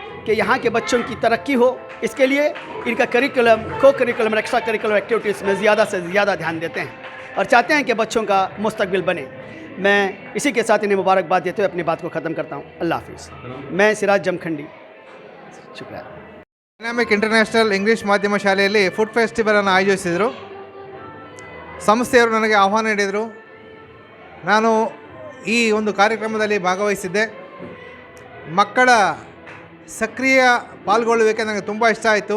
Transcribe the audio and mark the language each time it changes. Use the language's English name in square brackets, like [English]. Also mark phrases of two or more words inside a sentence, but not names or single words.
[Urdu] کہ یہاں کے بچوں کی ترقی ہو، اس کے لیے ان کا [English] curriculum, co curriculum, extra curriculum activities [Urdu] میں زیادہ سے زیادہ دھیان دیتے ہیں اور چاہتے ہیں کہ بچوں کا مستقبل بنے. میں اسی کے ساتھ انہیں مبارکباد دیتے ہوئے اپنی بات کو ختم کرتا ہوں. اللہ حافظ. میں سراج جمکھنڈی، شکریہ. [Kannada] ಡೈನಾಮಿಕ್ ಇಂಟರ್ನ್ಯಾಷನಲ್ ಇಂಗ್ಲೀಷ್ ಮಾಧ್ಯಮ ಶಾಲೆಯಲ್ಲಿ [English] food festival [Kannada] ಆಯೋಜಿಸಿದರು. ಸಂಸ್ಥೆಯವರು ನನಗೆ ಆಹ್ವಾನ ನೀಡಿದರು. ನಾನು ಈ ಒಂದು ಕಾರ್ಯಕ್ರಮದಲ್ಲಿ ಭಾಗವಹಿಸಿದ್ದೆ. ಮಕ್ಕಳ ಸಕ್ರಿಯ ಪಾಲ್ಗೊಳ್ಳುವಿಕೆ ನನಗೆ ತುಂಬ ಇಷ್ಟ ಆಯಿತು.